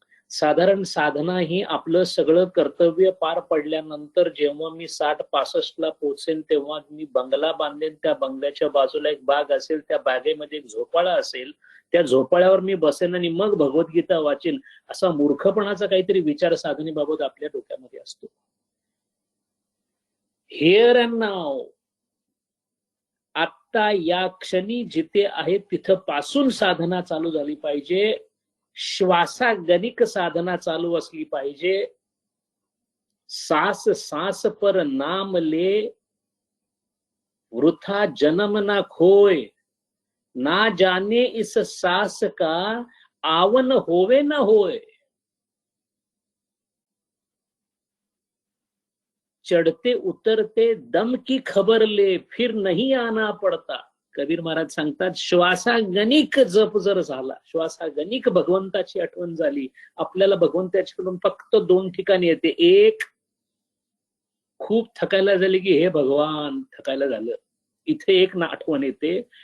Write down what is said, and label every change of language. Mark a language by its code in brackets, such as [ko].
[mr] साधारण साधना ही आपलं सगळं कर्तव्य पार पडल्यानंतर जेव्हा मी 60-65 ला पोहोचेन तेव्हा मी बंगला बांधेन, त्या बंगल्याच्या बाजूला एक बाग असेल, त्या बागेमध्ये एक झोपाळा असेल, त्या झोपाळ्यावर मी बसेन आणि मग भगवद्गीता वाचेन, असा मूर्खपणाचा काहीतरी विचार साधनेबाबत आपल्या डोक्यामध्ये असतो. [en] here and now, [mr] आता या क्षणी जिथे आहे तिथं पासून साधना चालू झाली पाहिजे. श्वासागणिक साधना चालू असली पाहिजे. [hi] सांस सांस पर नाम ले, वृथा जन्म ना खोय, ना जाने इस सांस का आवन होवे न होय. चढ़ते उतरते दम की खबर ले, फिर नहीं आना पड़ता. [mr] कबीर महाराज सांगतात, श्वासागणिक जप जर झाला, श्वासागणिक भगवंताची आठवण झाली, आपल्याला भगवंताच्याकडून फक्त 2 ठिकाणी येते. एक, खूप थकायला झाली की हे भगवान थकायला झालं, इथे एक आठवण येते.